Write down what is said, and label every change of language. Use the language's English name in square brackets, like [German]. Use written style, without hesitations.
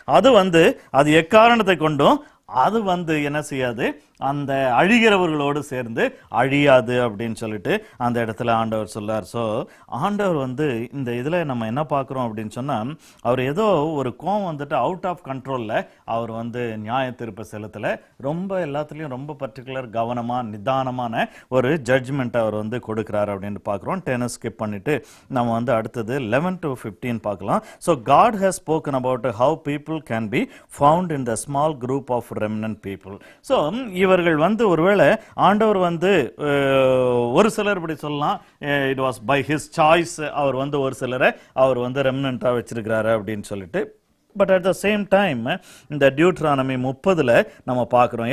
[Tamil] அது வந்து அது எக்காரணத்தை கொண்டும் அது வந்து என்ன செய்யாது, அந்த அழிகிறவர்களோடு சேர்ந்து அழியாது அப்படின்னு சொல்லிட்டு அந்த இடத்துல ஆண்டவர் சொல்லார். ஸோ ஆண்டவர் வந்து இந்த இதில் நம்ம என்ன பார்க்குறோம் அப்படின்னு சொன்னால், அவர் ஏதோ ஒரு கோவம் வந்துட்டு [English] out of கண்ட்ரோலில் [Tamil] அவர் வந்து நியாய தீர்ப்பை செலுத்தலை. ரொம்ப எல்லாத்துலேயும் ரொம்ப பர்டிகுலர் கவனமாக நிதானமான ஒரு ஜட்ஜ்மெண்ட் அவர் வந்து கொடுக்குறாரு அப்படின்னு பார்க்குறோம். 10 ஸ்கிப் பண்ணிவிட்டு நம்ம வந்து அடுத்தது 11 to 15 பார்க்கலாம். [English] So God has spoken about how people can be found in the small group of remnant people. [Tamil] So இவர்கள் வந்து ஒருவேளை ஆண்டவர் வந்து ஒரு சிலர் இப்படி சொல்லலாம், [English] it was by his choice, [Tamil] அவர் வந்து ஒரு சிலரை அவர் வந்து ரெம்னண்ட்டாக வச்சிருக்கிறாரு அப்படின்னு சொல்லிட்டு. [English] but at the same time [Tamil] இந்த டியூட்ரானமி 30 நம்ம பார்க்குறோம்.